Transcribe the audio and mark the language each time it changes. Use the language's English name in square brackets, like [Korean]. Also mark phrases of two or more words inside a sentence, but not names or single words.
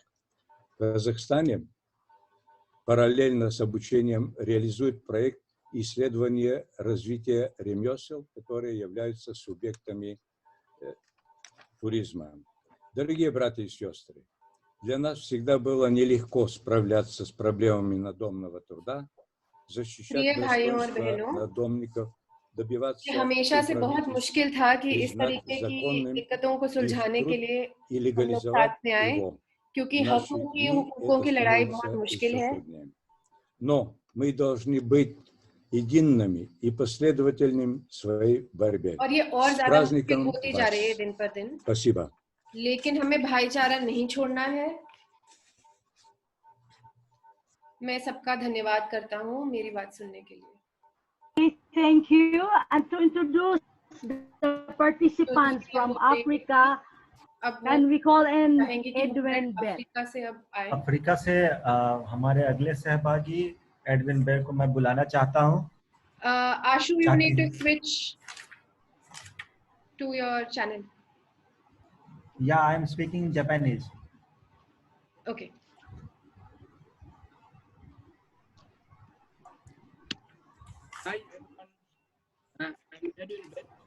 [Russian] В Казахстане параллельно с обучением реализует проект исследования развития ремесел, которые являются субъектами туризма. Дорогие братья и сестры, для нас всегда было нелегко справляться с проблемами надомного труда, защищать достоинство надомников, добиваться [Hindi] हमेशा से बहुत मुश्किल था कि इस तरीके की दिक्कतों को सुलझाने के लिए हम लोग साथ में आए, क्योंकि हकों की लड़ाई बहुत मुश्किल है. [Russian] Но мы должны быть едиными и последовательными в своей борьбе. [Hindi] और ये और ज़्यादा मुश्किल होती जा रही है दिन पर दिन. [Russian] Спасибо. [Hindi] लेकिन हमें भाईचारा नहीं छोड़ना है. मैं सबका धन्यवाद करता हूँ मेरी बात सुनने के लिए. [English] Thank you. And to introduce the participants from Africa, and we call in Edwin Bell. [Hindi] अफ्रीका से हमारे अगले सहभागी एडविन बेल को मैं बुलाना चाहता हूँ. [English] Ashu, you need to switch to your channel. Yeah, I am speaking Japanese. Okay. Hi, I'm Edwin Bell.